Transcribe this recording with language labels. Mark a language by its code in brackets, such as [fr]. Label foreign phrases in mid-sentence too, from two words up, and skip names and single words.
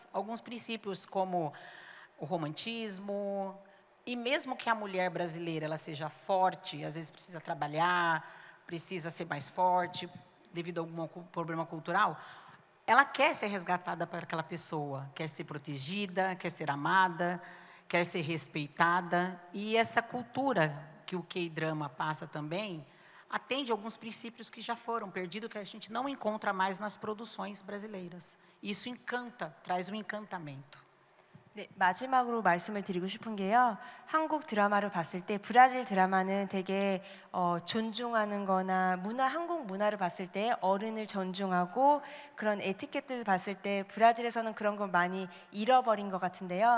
[pt] Alguns princípios como o romantismo, e mesmo que a mulher brasileira ela seja forte, às vezes precisa trabalhar, precisa ser mais forte, devido a algum problema cultural, ela quer ser resgatada para aquela pessoa, quer ser protegida, quer ser amada, quer ser respeitada. E essa cultura que o K-drama passa também atende alguns princípios que já foram perdidos, que a gente não encontra mais nas produções brasileiras. Isso encanta, traz um encantamento. [ko] 네, 마지막으로 말씀을 드리고 싶은 게요. 한국 드라마를 봤을 때 브라질 드라마는 되게 존중하는 거나 한국 문화를 봤을 때 어른을 존중하고 그런 에티켓들을 봤을 때 브라질에서는 그런 걸 많이 잃어버린 것 같은데요.